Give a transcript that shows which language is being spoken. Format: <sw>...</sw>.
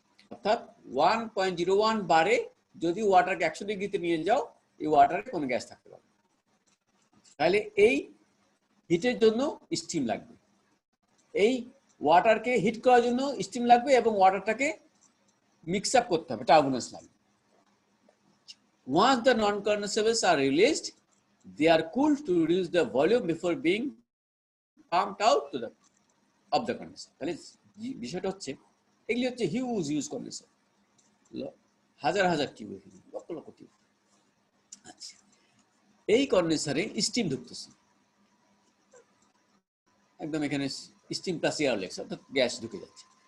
<bn>অর্থাৎ 1.01 বারে যদি ওয়াটারকে 100 ডিগ্রিতে নিয়ে যাও, এই ওয়াটারে কোনো গ্যাস থাকতে পারে। তাহলে এই হিটের জন্য স্টিম লাগবে, এই ওয়াটারকে হিট করার জন্য স্টিম লাগবে, এবং ওয়াটারটাকে মিক্স আপ করতে হবে, টার্বুলেন্স লাগবে।</bn> <en>Once the non-condensables are released, they are cooled to reduce the volume before being pumped out to the of the condenser.</en> <bn>তাহলে বিষয়টা হচ্ছে এগুলি হচ্ছে হিউজ ইউজ কন্ডেন্সার, হাজার হাজার টিউব, লক্ষ লক্ষ টিউব। আচ্ছা, এই কন্ডেন্সারে স্টিম ঢুকতেছে, একদম এখানে স্টিম প্লাস এয়ার লেগছে, অর্থাৎ গ্যাস ঢুকে যাচ্ছে।</bn>